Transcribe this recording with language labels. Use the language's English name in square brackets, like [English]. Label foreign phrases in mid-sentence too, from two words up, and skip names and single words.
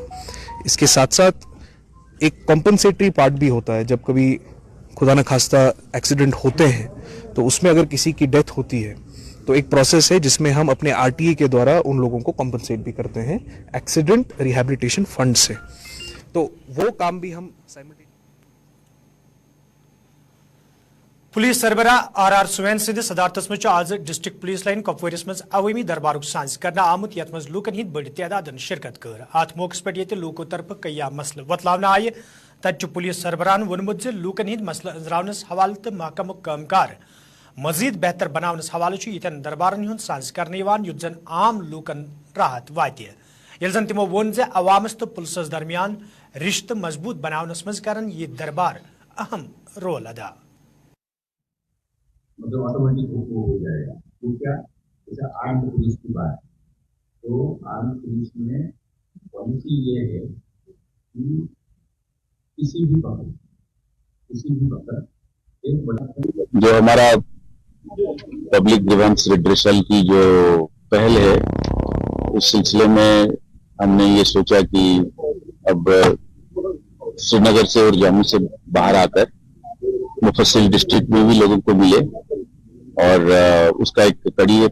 [Hindi] इसके साथ साथ एक [English] compensatory part [Hindi] भी होता है, जब कभी खुदा न खास्ता एक्सीडेंट होते हैं तो उसमें अगर किसी की डेथ होती है तो एक प्रोसेस है जिसमें हम अपने आरटीए के द्वारा उन लोगों को कॉम्पनसेट भी करते हैं [English] accident rehabilitation fund [Hindi] से। तो वो काम भी हम [Kashmiri] पुलिस सरबराह आर सुवैन सिंध सदारतस मज आज डिस्ट्रिक्ट पुलिस लाइन कपवारिस मज अवामी दरबार सांस करना आमुत यथ मज लूकन हिंद बड़ तादाद शिरकत कर। अत मौके पे ये लूको तरफ कई मसल वतलावना आये। तत पुलिस सरबराहन वोनमुत लूकन हिंद मसल अंजरावनस हवाले तो महकम कामकार मजीद बेहतर बनावनस हवाले यन दरबारन हुंद सांस करने युत जन आम लूकन राहत वात ये जन तमो वोन जे अवामस तो पुलिस दरमियान रिश्त मजबूत बनावनस मज करन ये दरबार अहम रोल अदा। [Hindi] मतलब ऑटोमेटिक वो हो जाएगा। तो क्या जैसे [English] arm police [Hindi] की बात, तो [English] arm police [Hindi] में पॉलिसी ये है कि किसी भी पकड़ एक बड़ा जो हमारा [English] public grievance redressal [Hindi] की जो पहल है, उस सिलसिले में हमने ये सोचा कि अब श्रीनगर से और जम्मू से बाहर आकर मुफस्सिल डिस्ट्रिक्ट में भी लोगों को मिले, और उसका एक कड़ी है।